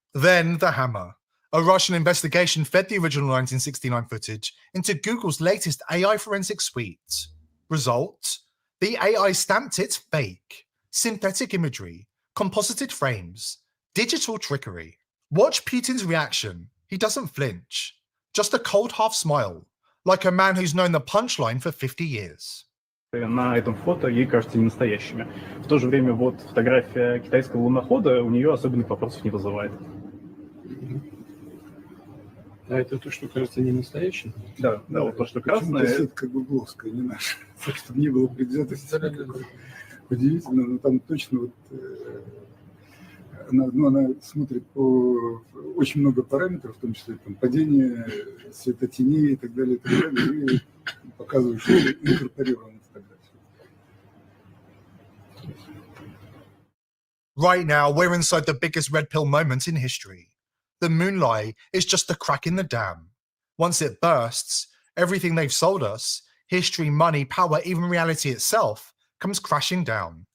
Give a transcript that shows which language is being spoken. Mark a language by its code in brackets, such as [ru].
[en] Then the hammer. A Russian investigation fed the original 1969 footage into Google's latest AI forensic suite. Result? The AI stamped it fake. Synthetic imagery, composited frames, digital trickery. Watch Putin's reaction. He doesn't flinch. Just a cold half smile, like a man who's known the punchline for 50 years. [ru] На этом фото ей кажутся ненастоящими. В то же время вот фотография китайского лунохода у нее особенных вопросов не вызывает. А это то, что кажется не настоящим? Да, да, вот то, что красное. Сетка гугловская, не наша. Чтобы не было предвзятости. Удивительно, но там точно вот она смотрит по очень много параметров, в том числе там падение светотеней и так далее, и показывает, что инкорпорировано фотография. [en] Right now, we're inside the biggest red pill moment in history. The moon lie is just a crack in the dam. Once it bursts, everything they've sold us, history, money, power, even reality itself, comes crashing down.